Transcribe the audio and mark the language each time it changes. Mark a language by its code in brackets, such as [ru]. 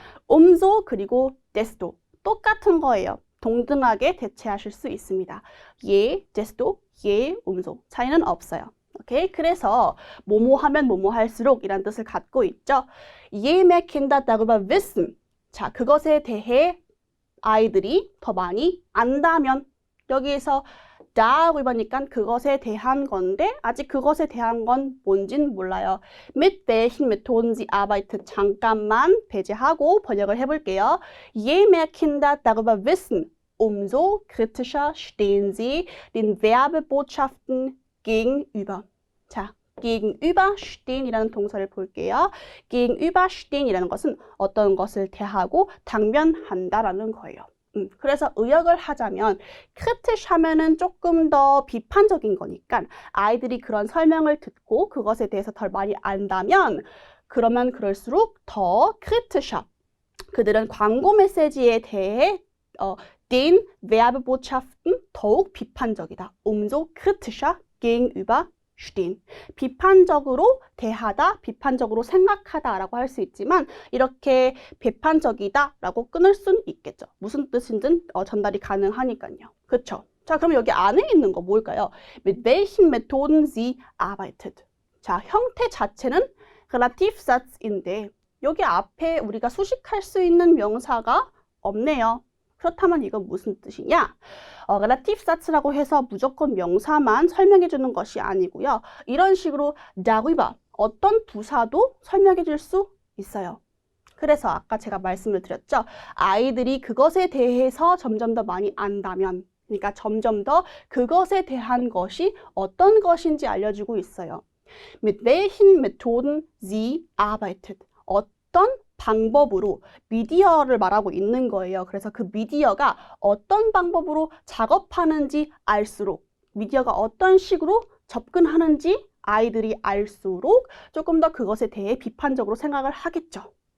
[ko] umso 그리고 desto. 똑같은 거예요. 동등하게 대체하실 수 있습니다. 얘, desto, 얘, umso. 차이는 없어요. 오케이? 그래서 뭐뭐 하면 뭐뭐 할수록 이란 뜻을 갖고 있죠. [de] Je mehr Kinder darüber wissen. [ko] 자, 그것에 대해 아이들이 더 많이 안다면 여기에서 darüber니까 그것에 대한 건데 아직 그것에 대한 건 뭔진 몰라요. [de] Mit welchen Methoden sie arbeitet. [ko] 잠깐만 배제하고 번역을 해볼게요. [de] Je mehr Kinder darüber wissen, umso kritischer stehen sie den Werbebotschaften gegenüber. [ko] 자, gegenüberstehen이라는 동사를 볼게요. gegenüberstehen이라는 것은 어떤 것을 대하고 당면한다라는 거예요. 그래서 의역을 하자면 kritisch 하면은 조금 더 비판적인 거니까 아이들이 그런 설명을 듣고 그것에 대해서 덜 많이 안다면 그러면 그럴수록 더 kritischer. 그들은 광고 메시지에 대해 [de] den Werbebotschaften [ko] 더욱 비판적이다. [de] umso kritischer gegenüber stehen. [ko] 비판적으로 대하다, 비판적으로 생각하다라고 할 수 있지만 이렇게 비판적이다라고 끊을 수는 있겠죠. 무슨 뜻인지 전달이 가능하니까요. 그렇죠? 자, 그럼 여기 안에 있는 거 뭘까요? [de] Mit welchen Methoden sie arbeitet. [ko] 자, 형태 자체는 Relativsatz인데 여기 앞에 우리가 수식할 수 있는 명사가 없네요. 그렇다면 이건 무슨 뜻이냐? Relativsatz라고 해서 무조건 명사만 설명해 주는 것이 아니고요. 이런 식으로 darüber, 어떤 부사도 설명해 줄 수 있어요. 그래서 아까 제가 말씀을 드렸죠. 아이들이 그것에 대해서 점점 더 많이 안다면, 그러니까 점점 더 그것에 대한 것이 어떤 것인지 알려주고 있어요. [de] Mit welchen Methoden sie arbeitet. [ko] 어떤 방법으로 미디어를 말하고 있는 거예요. 그래서 그 미디어가 어떤 방법으로 작업하는지 알수록 미디어가 어떤 식으로 접근하는지 아이들이 알수록 조금 더 그것에 대해 비판적으로 생각을 하겠죠.